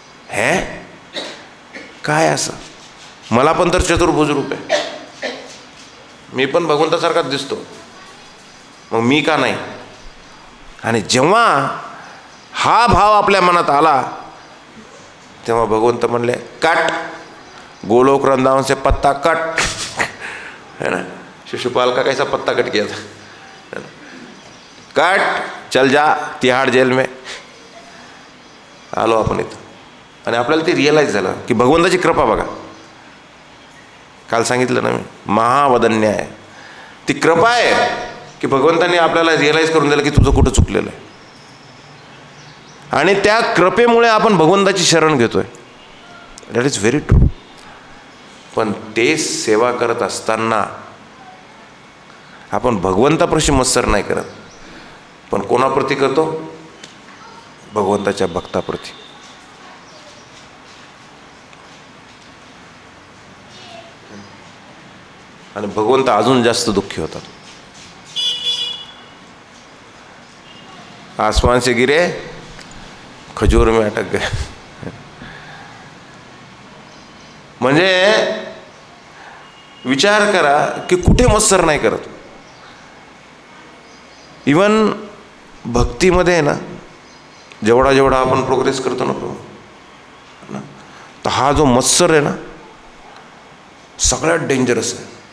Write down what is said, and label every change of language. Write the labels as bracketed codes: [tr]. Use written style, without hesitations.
[mr] हे काय असं, मला पण तर चतुर्भुज रूप आहे, मी पण भगवंतासारखाच दिसतो, मग मी का नाही. आणि जेव्हा हा भाव आपल्या मनात आला तेव्हा भगवंत म्हणले कट, [hi] गोलोक वृंदावन से पत्ता कट, [mr] है ना. [hi] शिशुपाल का कैसा पत्ता कट किया था, कट, चल जा तिहाड़ जेल में. [mr] आलो आपण इथं. आणि आपल्याला ते रिअलाईज झालं की भगवंताची कृपा बघा, काल सांगितलं ना मी, महावदन्य आहे. ती कृपा आहे की भगवंताने आपल्याला रिअलाईज करून दिलं की तुझं कुठं चुकलेलं आहे, आणि त्या कृपेमुळे आपण भगवंताची शरण घेतोय. [en] That is very true. [mr] पण ते सेवा करत असताना आपण भगवंताप्रती मत्सर नाही करत, पण कोणाप्रती करतो, भगवंताच्या भक्ताप्रती. आणि भगवंत अजून जास्त दुःखी होतात. [hi] आसमान से गिरे खजूर में अटक गए. [mr] म्हणजे विचार करा की कुठे मत्सर नाही करत. इवन भक्तीमध्ये आहे ना, जेवढा जेवढा आपण प्रोग्रेस करतो ना, तर हा जो मत्सर आहे ना सगळ्यात डेंजरस आहे.